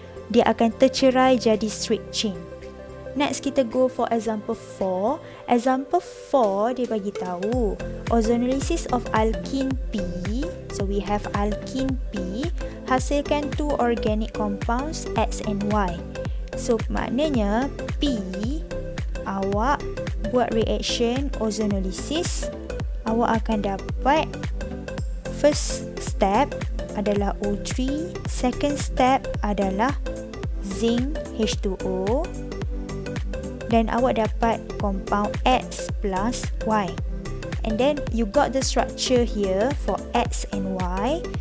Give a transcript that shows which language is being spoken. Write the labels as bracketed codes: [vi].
[ms] Dia akan tercerai jadi straight chain. [en] Next, [ms] kita go for example 4. Example 4, dia bagi tahu ozonolisis of alkene P. [en] So, we have alkene P [ms] hasilkan [en] 2 organic compounds X and Y. [ms] So, maknanya P, awak buat reaction ozonolisis, awak akan dapat first step adalah O3, second step adalah zinc H2O, dan awak dapat compound X plus Y. [en] And then you got the structure here for X and Y.